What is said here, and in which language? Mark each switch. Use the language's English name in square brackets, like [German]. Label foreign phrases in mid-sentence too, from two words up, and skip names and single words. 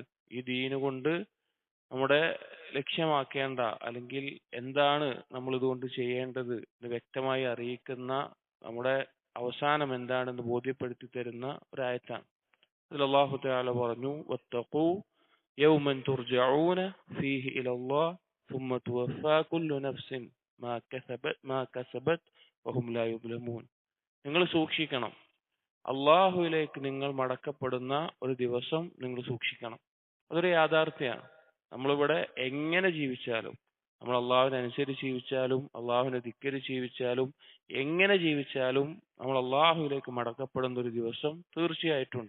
[Malayalam] ഈ ദീന് കൊണ്ട് നമ്മുടെ ലക്ഷ്യമാക്കേണ്ട, അല്ലെങ്കിൽ എന്താണ് നമ്മൾ ഇതുകൊണ്ട് ചെയ്യേണ്ടത് എന്ന് വ്യക്തമായി അറിയിക്കുന്ന, നമ്മുടെ അവസാനം എന്താണെന്ന് ബോധ്യപ്പെടുത്തി തരുന്ന ഒരായത്താണ്. അതിൽ അല്ലാഹു തആല പറഞ്ഞു, [Arabic] واتقوا يوما ترجعون فيه إلى الله ثم توفى كل نفس ما كسبت وهم لا يظلمون. [Malayalam] നിങ്ങൾ സൂക്ഷിക്കണം, അള്ളാഹുവിലേക്ക് നിങ്ങൾ മടക്കപ്പെടുന്ന ഒരു ദിവസം നിങ്ങൾ സൂക്ഷിക്കണം. അതൊരു യാഥാർത്ഥ്യമാണ്. നമ്മളിവിടെ എങ്ങനെ ജീവിച്ചാലും, നമ്മൾ അള്ളാഹുവിനനുസരിച്ച് ജീവിച്ചാലും അള്ളാഹുവിനെ ധിക്കരിച്ച് ജീവിച്ചാലും എങ്ങനെ ജീവിച്ചാലും നമ്മൾ അള്ളാഹുവിലേക്ക് മടക്കപ്പെടുന്ന ഒരു ദിവസം തീർച്ചയായിട്ടുണ്ട്.